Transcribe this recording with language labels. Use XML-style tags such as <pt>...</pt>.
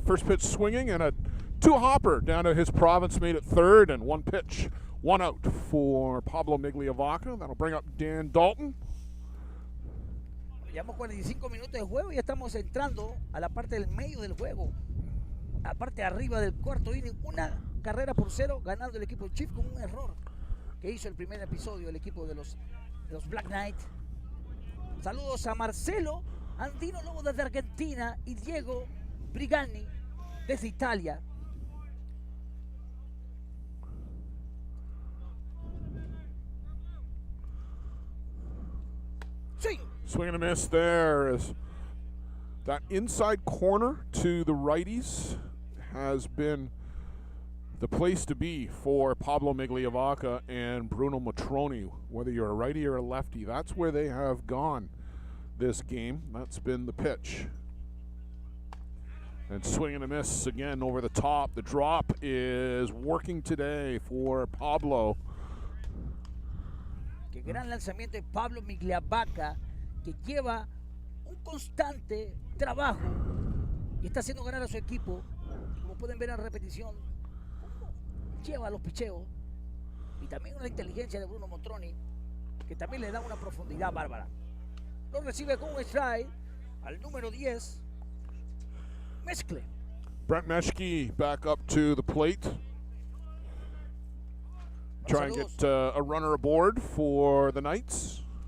<en>First pitch swinging and a two-hopper down to his province mate at third, and one pitch, one out for Pablo Migliavaca. That'll bring up Dan Dalton.</en> <es>Llevamos 45 minutos de juego y ya estamos entrando a la parte del medio del juego. A la parte de arriba del cuarto inning. Una carrera por 0 ganando el equipo Chief con un error que hizo el primer episodio el equipo de los Black Knight. Saludos a Marcelo Andino Lobo desde Argentina y Diego Brigani desde Italia.</es> <en>Swing. Swing and a miss there. As that inside corner to the righties has been the place to be for Pablo Migliavaca and Bruno Matroni. Whether you're a righty or a lefty, that's where they have gone this game. That's been the pitch. And swing and a miss again over the top. The drop is working today for Pablo.</en> <es>Qué gran lanzamiento de Pablo Migliavaca, que lleva un constante trabajo y está haciendo ganar a su equipo. Y como pueden ver en la repetición, lleva los picheos y también una inteligencia de Bruno Matroni, que también le da una profundidad bárbara. Lo recibe con un strike al número 10, Mezcle.</es> <en>Brent Meshke back up to the plate. Try and get a runner aboard for the Knights.</en>